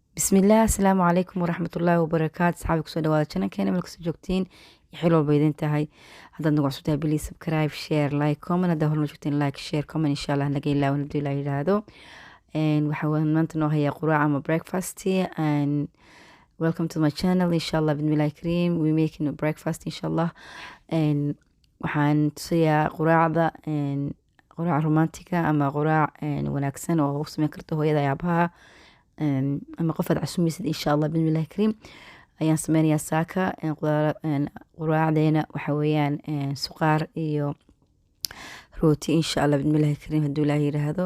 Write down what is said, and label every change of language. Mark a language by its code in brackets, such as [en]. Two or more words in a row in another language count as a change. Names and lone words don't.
[so] Bismillah, [ar] السلام عليكم ورحمة الله وبركاته. [so] Saxaabi kusoo dhawaada channelkeena meel kasta joogtiin iyo xil walba idin tahay. Haddaad nagu cusubtahay [en] please subscribe, share, like, comment. [so] Haddaa horna joogtiin [en] like, share, comment [ar] إن شاء الله [so] naga ilaawan haduu ilaa yidhaahdo. Waxaa maanta noo hayaa quraac ama [en] breakfast and welcome to my channel [ar] إن شاء الله بسم الله الكريم. [so] We making a breakfast inshallah. Waxaan tusayaa quraacda quraac romantika ama quraac wanaagsan oo u sameyn karto hooyada iyo aabaha ama qof aad casuumaysid [ar] إن شاء الله بسم الله الكريم. [so] Ayaan sameynayaa saaka quraacdeena waxa weeyaan suqaar iyo rooti [ar] إن شاء الله بسم الله الكريم [so] haduu ilaahay yiraahdo.